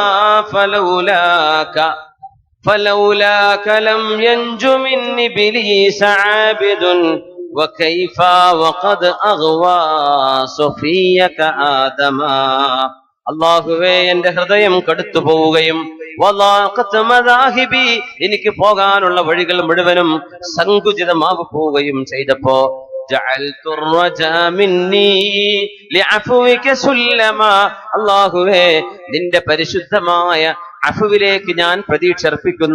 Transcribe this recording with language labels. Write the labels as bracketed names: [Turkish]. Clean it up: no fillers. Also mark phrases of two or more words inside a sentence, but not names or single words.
[Arabic] فلولاك لم ينج من إبليس عابد وكيف وقد أغوى صفيك آدما. [Malayalam] അള്ളാഹുവേ, എന്റെ ഹൃദയം കടുത്തു പോവുകയും എനിക്ക് പോകാനുള്ള വഴികൾ മുഴുവനും സങ്കുചിതമാവു പോവുകയും ചെയ്തപ്പോ അള്ളാഹുവേ, നിന്റെ പരിശുദ്ധമായ അഫുവിലേക്ക് ഞാൻ പ്രതീക്ഷ അർപ്പിക്കുന്നു.